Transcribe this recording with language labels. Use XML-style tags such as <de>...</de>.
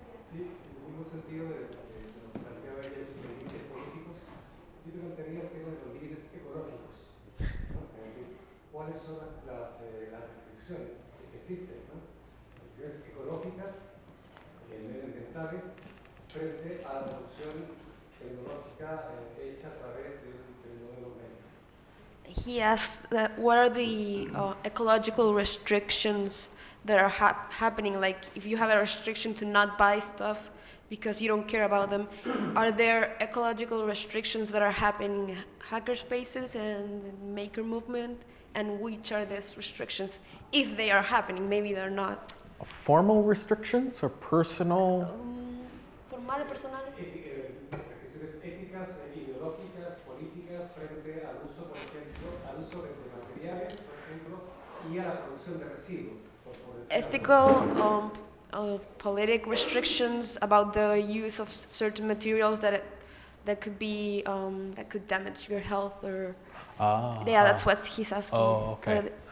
<es>Sí, en el mismo sentido de lo que planteaba ella, los límites políticos, yo te plantearía el tema de los límites ecológicos, ¿no? Es decir, ¿cuáles son las restricciones que existen, ¿no? Restricciones ecológicas, medioambientales, frente a la producción tecnológica hecha a través del modelo médico?</es> <en>He asked that what are the ecological restrictions that are happening, like if you have a restriction to not buy stuff because you don't care about them, are there ecological restrictions that are happening in hackerspaces and the maker movement, and which are these restrictions, if they are happening? Maybe they're not. Formal restrictions or personal? Formal, personal.</en> <es>Restricciones éticas, ideológicas, políticas frente al uso, por ejemplo, al uso de materiales, por ejemplo, y a la producción de residuos.</es> <en>Ethical, politic restrictions about the use of certain materials that could be that could damage your health, or yeah, that's what he's asking. Oh, okay.</en>